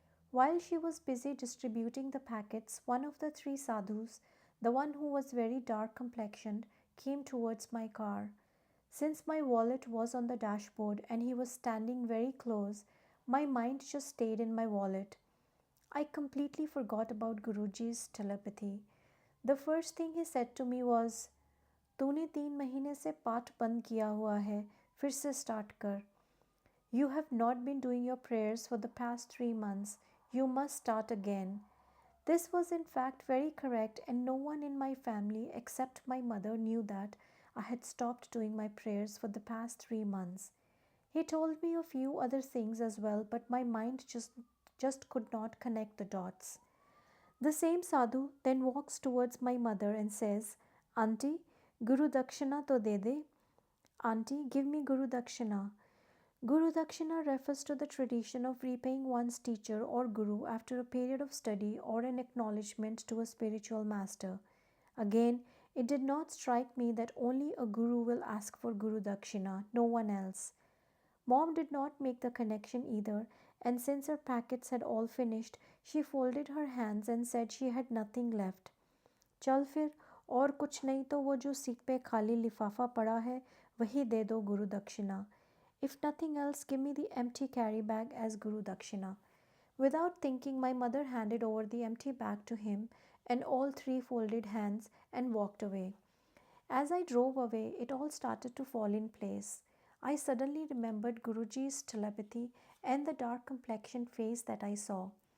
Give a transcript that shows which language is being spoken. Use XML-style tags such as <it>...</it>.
<en>While she was busy distributing the packets, one of the three sadhus, the one who was very dark complexioned, came towards my car. Since my wallet was on the dashboard and he was standing very close, my mind just stayed in my wallet. I completely forgot about Guruji's telepathy. The first thing he said to me was,</en> <hi>तूने 3 महीने से पाठ बंद किया हुआ है, फिर से स्टार्ट कर.</hi> <en>You have not been doing your prayers for the past 3 months. You must start again. This was in fact very correct, and no one in my family except my mother knew that I had stopped doing my prayers for the past 3 months. He told me a few other things as well, but my mind just could not connect the dots. The same sadhu then walks towards my mother and says, Auntie,</en> <hi>Guru Dakshina to de de.</hi> <en>Auntie, give me Guru Dakshina. Guru Dakshina refers to the tradition of repaying one's teacher or guru after a period of study or an acknowledgement to a spiritual master. Again, it did not strike me that only a guru will ask for Guru Dakshina, no one else. Mom did not make the connection either, and since her packets had all finished, she folded her hands and said she had nothing left.</en> <hi>चल फिर, और कुछ नहीं तो वो जो seat पे खाली लिफाफा पड़ा है वही दे दो गुरु दक्षिणा.</hi> <en>If nothing else, give me the empty carry bag as Guru Dakshina. Without thinking, my mother handed over the empty bag to him, and all three folded hands and walked away. As I drove away, it all started to fall in place. I suddenly remembered Guruji's telepathy and the dark complexioned face that I saw.</en>